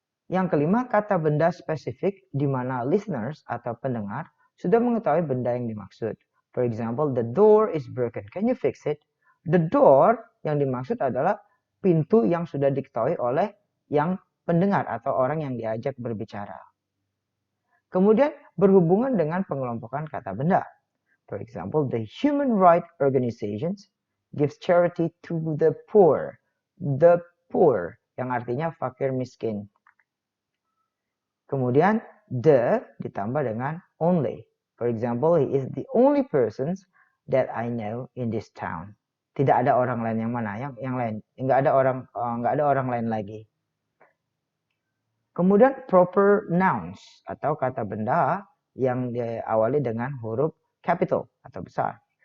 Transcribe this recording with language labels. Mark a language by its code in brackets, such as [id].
[id] Yang kelima, kata benda spesifik di mana listeners atau pendengar sudah mengetahui benda yang dimaksud. [en] For example, the door is broken. Can you fix it? The door [id] yang dimaksud adalah pintu yang sudah diketahui oleh yang pendengar atau orang yang diajak berbicara. Kemudian berhubungan dengan pengelompokan kata benda. [en] For example, the human rights organizations gives charity to the poor. The poor [id] yang artinya fakir miskin. Kemudian the ditambah dengan only. [en] For example, he is the only person that I know in this town. [id] Tidak ada orang lain yang mana? Yang lain. Nggak ada orang lain lagi. Kemudian proper nouns atau kata benda yang diawali dengan huruf capital atau besar.